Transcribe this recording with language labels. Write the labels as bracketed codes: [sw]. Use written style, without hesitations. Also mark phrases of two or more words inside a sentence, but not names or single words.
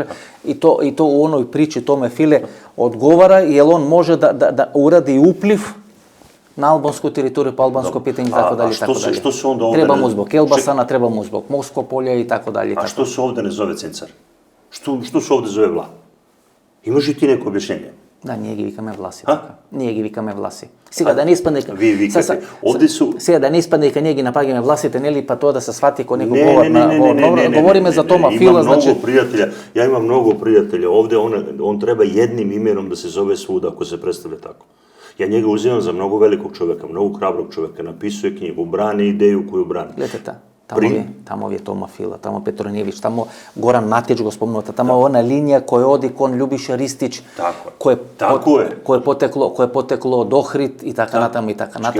[sr] I to u onoj priči tome File odgovara, jer on može da uradi upliv na albansku teritoriju, pa albansko pitanje i tako dalje. Što se onda ovdje... Treba mu zbog Elbasana, treba mu zbog Moskopolja i tako dalje. A što se ovdje ne zove Cencar? Što se ovdje zove Vlah? Imaš i ti neko objašnjenje? [mk] Да, ние ги викаме Власи. Ние ги викаме Власи. Сега да не испадне Ви викате. Овде су... Сега да не испадне ка ние ги напагаме Власите, нели, па тоа да се свати ко некој говор на... Говориме за Тома Фила, значи... [sr] Ja imam mnogo prijatelja. Ovdje on treba jednim imenom da se zove svuda ako se predstavlja tako. Ja njega uzimam za mnogo velikog čovjeka, mnogo hrabrog čovjeka. Napisuje knjigu, brani ideju koju brani. Gledajte, tamo je Toma Fila, tamo Petronijević, tamo Goran Matić [mk] го спомената, [sr] tamo je ona linija koja [mk] оди кон [sr] Ljubiša Ristić, koje je poteklo od Ohrid i tako natamo i tako natamo.